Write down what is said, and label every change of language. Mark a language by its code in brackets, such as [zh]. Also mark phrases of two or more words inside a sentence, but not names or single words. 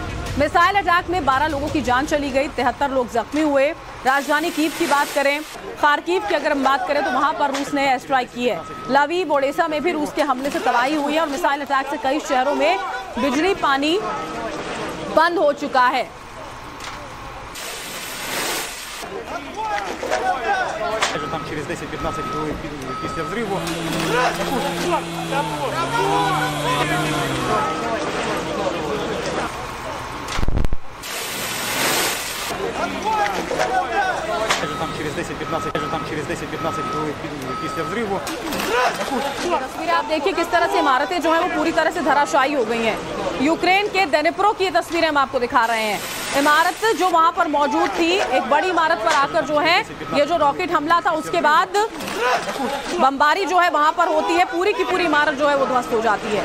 [en] missile attack [hi] में 12 लोगों की जान चली गई, 73 लोग जख्मी हुए। राजधानी कीव की बात करें, खार्किव की अगर हम बात करें तो वहां पर रूस ने [en] air strike [hi] की है। लवीव, ओडेसा में भी रूस के हमले से तबाही हुई है और [en] missile attack [hi] से कई शहरों में बिजली पानी बंद हो चुका है। [uk] Там через 10-15 хвилин після взриву. Там через 10-15 хвилин після взриву. [hi] तस्वीरें आप देखिए किस तरह से इमारतें जो हैं वो पूरी तरह से धराशायी हो गई हैं। यूक्रेन के डेनिप्रो की तस्वीरें हम आपको दिखा रहे हैं। इमारत जो वहां पर मौजूद थी, एक बड़ी इमारत पर आकर जो है ये जो रॉकेट हमला था उसके बाद बमबारी जो है वहां पर होती है, पूरी की पूरी इमारत जो है वो ध्वस्त हो जाती है।